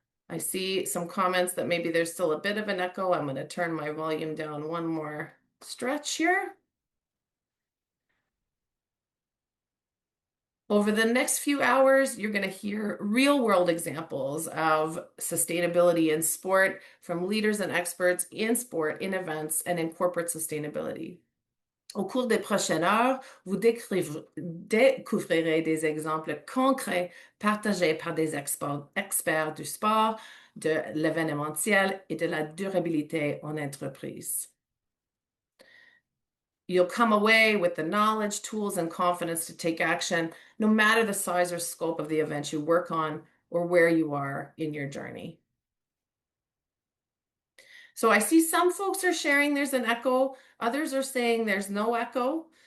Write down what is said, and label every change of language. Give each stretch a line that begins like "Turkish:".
English: I see some comments that maybe there's still a bit of an echo. I'm going to turn my volume down one more stretch here. Over the next few hours, you're going to hear real world examples of sustainability in sport from leaders and experts in sport, in events, and in corporate sustainability.
French: Au cours des prochaines heures, vous découvrirez des exemples concrets partagés par des experts du sport, de l'événementiel et de la durabilité en entreprise.
English: You'll come away with the knowledge, tools, and confidence to take action, no matter the size or scope of the event you work on or where you are in your journey. So I see some folks are sharing there's an echo, others are saying there's no echo.